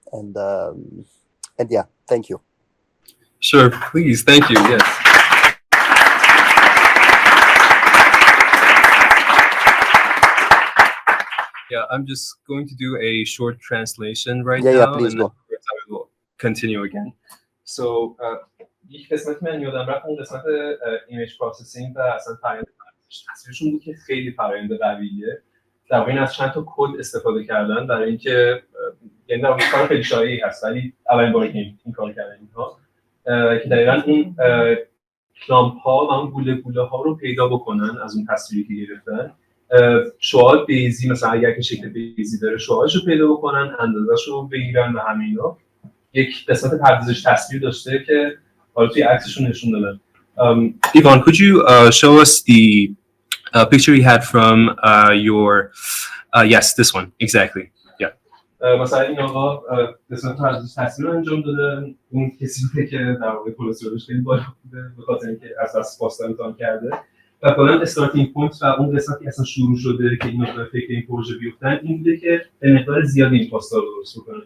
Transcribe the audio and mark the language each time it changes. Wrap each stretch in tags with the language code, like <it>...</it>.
<en>And yeah, thank you. Sure, please, thank you. Yes. Yeah, I'm just going to do a short translation right Yeah, now, please and go. then I will continue again.</en> <fa>So, یک قسمت من یادم رفت، اون قسمت ایمیج پروسسینگ و اصلا فرآیند تصویرشون بود که خیلی فرآیند قویه. در واقع این از چند تا کد استفاده کردن برای اینکه یعنی در واقع کار خیلی شایعی هست، ولی اولین باری که این کار کردن اینها که دقیقاً اون کلامپ ها و اون گوله ها رو پیدا بکنن از اون تصویری که گرفتن. شعاع بیزی مثلا اگر که شکل بیزی داره شعاعش رو پیدا بکنن، اندازه‌ش رو بگیرن و همینا. یک قسمت پردازش تصویر داشته که حالا توی عکسشون نشون دادن.</fa> <en>Ivan, could you show us the picture you had from your yes, this one exactly. Yeah.</en> <fa>مثلا این آقا قسمت پردازش تصویر رو انجام داده. اون کسی بوده که در واقع کلسترولش خیلی بالا بوده به خاطر اینکه از دست پاستا امتحان کرده. و کلا استارتینگ پوینت و اون قسمتی اصلا شروع شده که اینا به فکر این پروژه بیفتن این بوده که به مقدار زیادی این پاستا رو درست بکنن.</fa>